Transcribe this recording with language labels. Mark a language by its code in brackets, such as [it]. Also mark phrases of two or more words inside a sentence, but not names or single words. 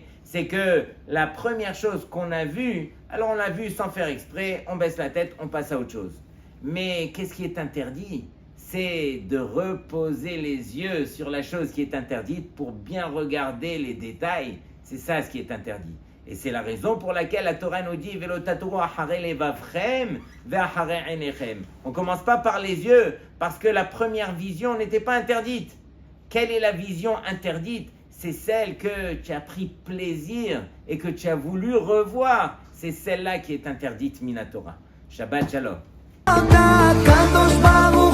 [fr] C'est que la première chose qu'on a vue, alors on l'a vue sans faire exprès, on baisse la tête, on passe à autre chose. Mais qu'est-ce qui est interdit? C'est de reposer les yeux sur la chose qui est interdite pour bien regarder les détails. C'est ça ce qui est interdit. Et c'est la raison pour laquelle la Torah nous dit [he] ולא תתורו אחרי לבבכם ואחרי עיניכם. [fr] On ne commence pas par les yeux parce que la première vision n'était pas interdite. Quelle est la vision interdite? C'est celle que tu as pris plaisir et que tu as voulu revoir. C'est celle-là qui est interdite, Minatora. [he] שבת שלום.